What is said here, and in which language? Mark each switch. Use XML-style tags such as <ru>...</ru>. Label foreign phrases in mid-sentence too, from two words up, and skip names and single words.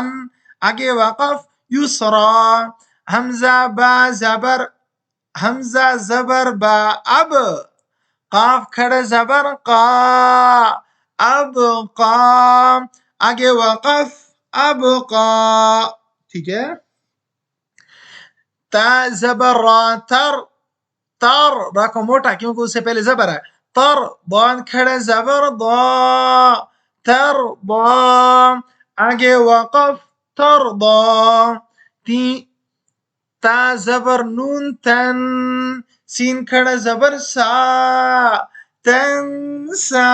<ur>آگے وقف یسرا. حمزہ با زبر، حمزہ زبر با اب، قاف کھڑا زبر قا، اب قا. آگے وقف اب قا، ٹھیک ہے. تا زبر را تر، تر را کو موٹا کیونکہ اس سے پہلے زبر ہے. تر بان کھڑا زبر ضا، تر ضا. آگے وقف تر ضا. تا زبر نون تن، سین کھڑا زبر سا، تنسا.</ur>